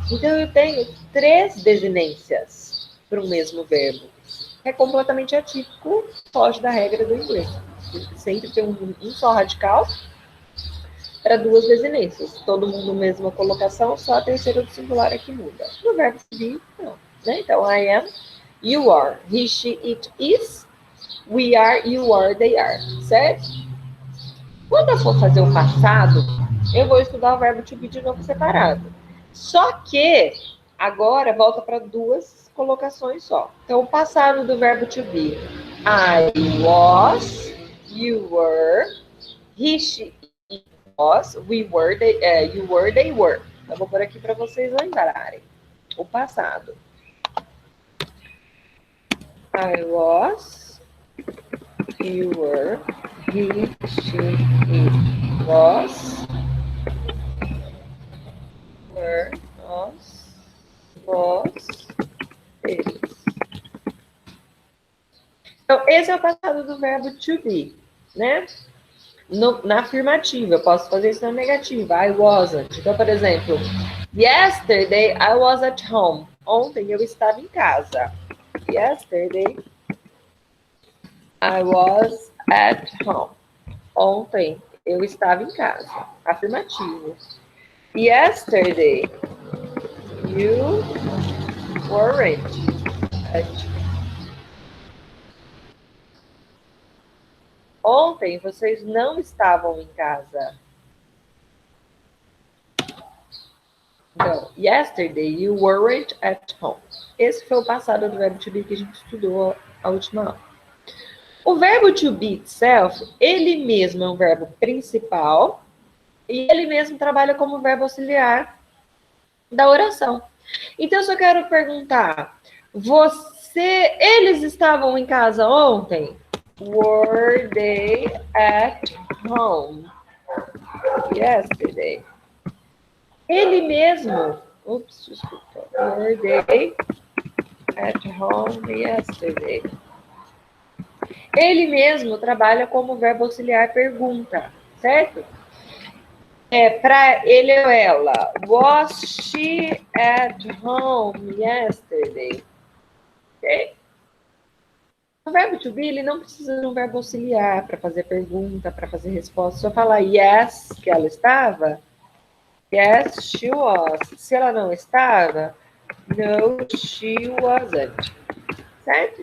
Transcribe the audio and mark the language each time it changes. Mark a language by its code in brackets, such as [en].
[pt] Então, eu tenho 3 desinências para o mesmo verbo. É completamente atípico, foge da regra do inglês. Sempre tem um só radical para 2 desinências. Todo mundo mesma colocação, só a terceira do singular é que muda. No verbo to be, não. Né? [en] Então, I am, you are, he, she, it is, we are, you are, they are. [pt] Certo? Quando eu for fazer o passado, eu vou estudar o verbo to be de novo separado. Só que agora volta para 2 colocações só. Então, o passado do verbo to be. [en] I was, you were, he, she, it was, we were, you were, they were. [pt] Eu vou pôr aqui para vocês lembrarem. O passado. [en] I was, you were, he, she, it was, were, [pt] nós, vós, eles. Então, esse é o passado do verbo to be, né? Na afirmativa, eu posso fazer isso na negativa. [en] I wasn't. [pt] Então, por exemplo, [en] yesterday I was at home. [pt] Ontem eu estava em casa. [en] Yesterday I was at home. [pt] Ontem eu estava em casa. Afirmativo. [en] Yesterday you weren't at home. [pt] Ontem vocês não estavam em casa. Então, [en] yesterday you weren't at home. [pt] Esse foi o passado do verbo to be que a gente estudou a última aula. O verbo to be itself, ele mesmo é um verbo principal e ele mesmo trabalha como verbo auxiliar da oração. Então, eu só quero perguntar, eles estavam em casa ontem? [en] Were they at home yesterday? [pt] Ele mesmo, desculpa. [en] Were they at home yesterday? [pt] Ele mesmo trabalha como verbo auxiliar pergunta, certo? Para ele ou ela. [en] Was she at home yesterday? Ok? [pt] O verbo to be, ele não precisa de um verbo auxiliar para fazer pergunta, para fazer resposta. Se eu falar yes, que ela estava, [en] yes, she was. [pt] Se ela não estava, [en] no, she wasn't. [pt] Certo?